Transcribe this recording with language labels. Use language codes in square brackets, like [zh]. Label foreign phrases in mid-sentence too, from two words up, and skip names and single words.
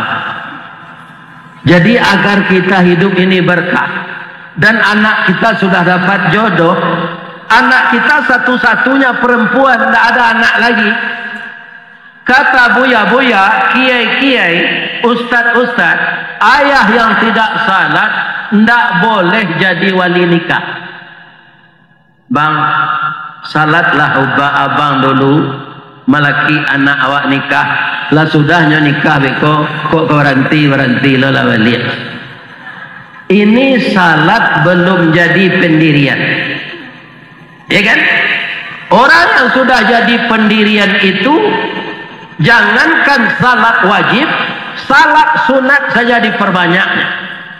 [id] Jadi agar kita hidup ini berkah dan anak kita sudah dapat jodoh, anak kita satu-satunya perempuan, tidak ada anak lagi. Kata buya-buya, kiai-kiai, ustad-ustad, ayah yang tidak salat tidak boleh jadi wali nikah. [min] Bang, salatlah ubah abang dulu, malaki anak awak nikah. Lah sudahnya nikah beko, kok berhenti lo lah wali. [id] Ini salat belum jadi pendirian. Ya kan? Orang yang sudah jadi pendirian itu, jangankan salat wajib, salat sunat saja diperbanyaknya.